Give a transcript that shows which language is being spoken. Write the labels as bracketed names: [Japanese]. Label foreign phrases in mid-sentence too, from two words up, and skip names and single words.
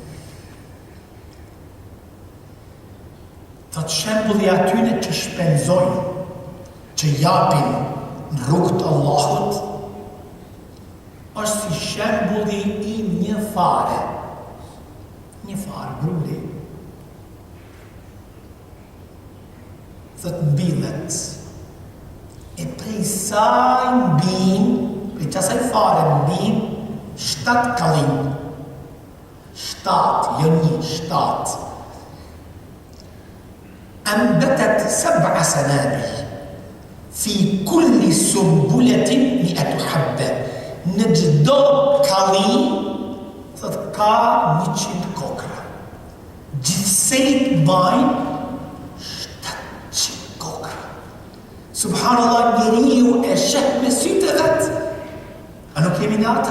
[Albanian] Thot shembulli atyre që shpenzojnë, që japin në rrugt të Allahut, është si shembulli i një fare grudi. Thot mbillet, e prej saj mbin, prej qasaj fare mbin, 7 kalin. 7, jo 7. [Arabic] أنبتت 7 سنابل في كل سنبلة 100 حبة. [Albanian] Në çdo kalin, thot ka 100 kokra. Gjithsejt bajnë Subhanallah, njeriu e sheh me sytë e vetë. A nuk kemi në ata?